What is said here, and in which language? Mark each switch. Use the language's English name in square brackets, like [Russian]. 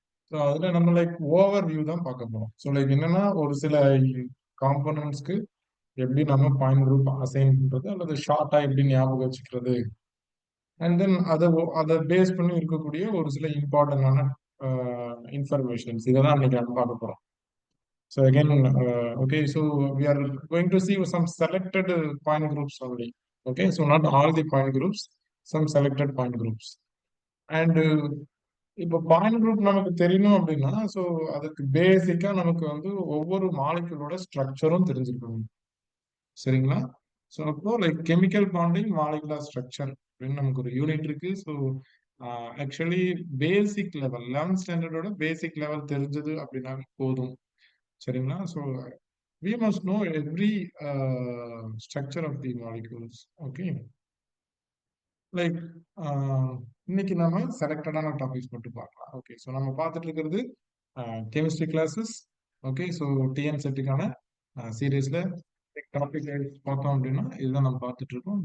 [Tamil] So அதில் நம்ம like over view தான் பார்க்க போகிறோம். ஸோ லைக் என்னன்னா ஒரு சில காம்பனன்ட்ஸ்க்கு எப்படி நம்ம பாயிண்ட் குரூப் அசைன் பண்றது அல்லது ஷார்ட்டா எப்படி ஞாபகம் வச்சுக்கிறது, அண்ட் தென் அதை பேஸ் பண்ணி இருக்கக்கூடிய ஒரு சில இம்பார்ட்டன்டான இன்ஃபர்மேஷன்ஸ் இதை தான் இன்னைக்கு நம்ம பார்க்க போகிறோம். [English] So again, okay, so we are going to see some selected point groups only. Okay, so not all the point groups, some selected point groups. [Tamil] And இப்போ பாயிண்ட் குரூப் நமக்கு தெரியணும் அப்படின்னா ஸோ அதுக்கு பேசிக்கா நமக்கு வந்து ஒவ்வொரு மாலிகுலோட ஸ்ட்ரக்சரும் தெரிஞ்சிருக்கணும். சரிங்களா? ஸோ அப்போ like chemical bonding molecular structure அப்படின்னு நமக்கு ஒரு யூனிட் இருக்கு. So actually basic level 11th ஸ்டாண்டர்டோட basic level தெரிஞ்சது அப்படின்னா போதும். சரிங்களா? [English] So we must know every structure of the molecules. [Tamil] Okay, like இன்னைக்கு நம்ம செலக்டடான டாபிக்ஸ் மட்டும் பார்க்கலாம். ஓகே, ஸோ நம்ம பார்த்துட்டு இருக்கிறது chemistry classes. Okay, so TN செட்டுக்கான சீரீஸ்ல டாபிக் பார்த்தோம் அப்படின்னா இதுதான் நம்ம பார்த்துட்டு இருக்கோம்.